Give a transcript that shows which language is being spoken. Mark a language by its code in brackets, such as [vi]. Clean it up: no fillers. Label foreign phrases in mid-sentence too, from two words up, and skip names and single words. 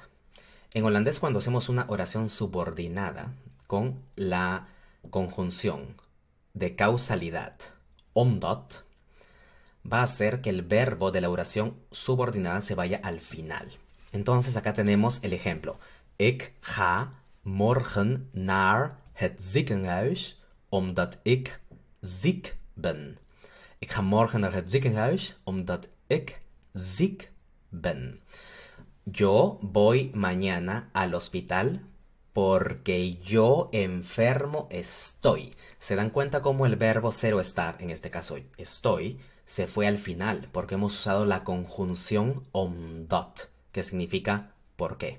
[es] En holandés, cuando hacemos una oración subordinada con la conjunción de causalidad omdat, va a hacer que el verbo de la oración subordinada se vaya al final. Entonces acá tenemos el ejemplo. [nl] Ik ga morgen naar het ziekenhuis omdat ik ziek ben. Ik ga morgen naar het ziekenhuis omdat ik ziek ben. [es] Yo voy mañana al hospital porque yo enfermo estoy. ¿Se dan cuenta cómo el verbo ser o estar, en este caso estoy, se fue al final? Porque hemos usado la conjunción omdat, que significa por qué.